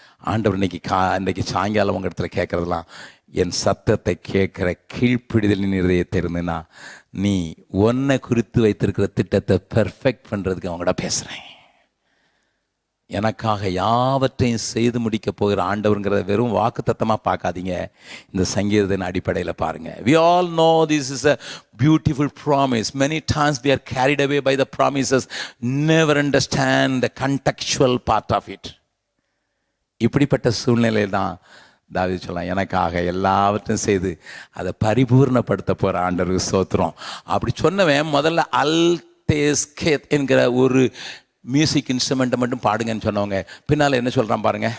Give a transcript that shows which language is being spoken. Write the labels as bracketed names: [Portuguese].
[Tamil] ஆண்டவர் இன்னைக்கு சாயங்காலம் உங்கள் இடத்துல கேட்குறதுலாம், என் சத்தத்தை கேட்குற கீழ்ப்பிடிதலின் இதயத்தை இருந்துன்னா நீ ஒன்றை குறித்து வைத்திருக்கிற திட்டத்தை பெர்ஃபெக்ட் பண்ணுறதுக்கு அவங்கள்ட்ட பேசுகிறேன். எனக்காக யாவற்றையும் செய்து முடிக்க போகிற ஆண்டவருங்கிறத வெறும் வாக்குத்தத்தமாக பார்க்காதீங்க, இந்த சங்கீதத்தின் அடிப்படையில் பாருங்கள். [English] We all know this is a beautiful promise. Many times we are carried away by the promises, never understand the contextual part of it. [Tamil] இப்படிப்பட்ட சூழ்நிலையில் தான் தாவீது சொல்லலாம், எனக்காக எல்லாவற்றையும் செய்து அதை பரிபூர்ணப்படுத்த போகிற ஆண்டவருக்கு ஸ்தோத்திரம். அப்படி சொன்னவன் முதல்ல அல்தேஸ்கேத் என்கிற ஒரு மியூசிக் இன்ஸ்ட்ருமெண்ட்டை மட்டும் பாடுங்கன்னு சொன்னவங்க பின்னால் என்ன சொல்கிறான் பாருங்க.